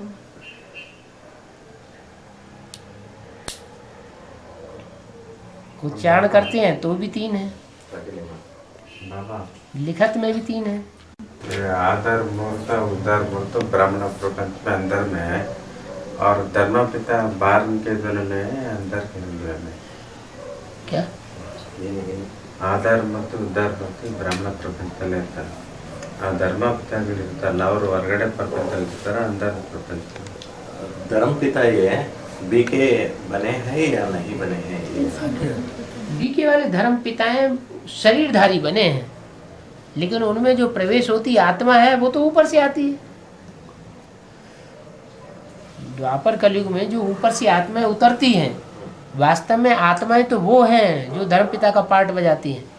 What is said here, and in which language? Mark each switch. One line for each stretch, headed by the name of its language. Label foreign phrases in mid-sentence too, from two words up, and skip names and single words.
Hindi: उच्चारण करते हैं तो भी तीन है, बाबा लिखत में भी तीन है। ये आधार मूर्त उद्धार मूर्त ब्राह्मण प्रपंच में अंदर में है, और धर्म पिता बाहर के दोनों में है, अंदर के दोनों में। क्या
Kannada: ಆಧಾರ ಮತ್ತು ಉದ್ಧಾರ ಮತ್ತು ಬ್ರಾಹ್ಮಣ ಪ್ರಪಂಚದಲ್ಲೇ ಇರ್ತಾರೆ. ಆ ಧರ್ಮ ಪಿತಾಗಳಿರ್ತಾರಲ್ಲ ಅವರು ಹೊರಗಡೆ ಪ್ರಪಂಚದಲ್ಲಿ ಇರ್ತಾರೆ,
Hindi: अंदर प्रपंच। धर्म पिता ये बीके बने हैं या नहीं बने हैं? बीके वाले धर्म पिताएं शरीरधारी बने हैं, लेकिन उनमें जो प्रवेश होती आत्मा है वो तो ऊपर से आती है। द्वापर कलयुग में जो ऊपर से आत्माएं उतरती हैं वास्तव में आत्माएं तो वो हैं जो धर्मपिता का पार्ट बजाती हैं,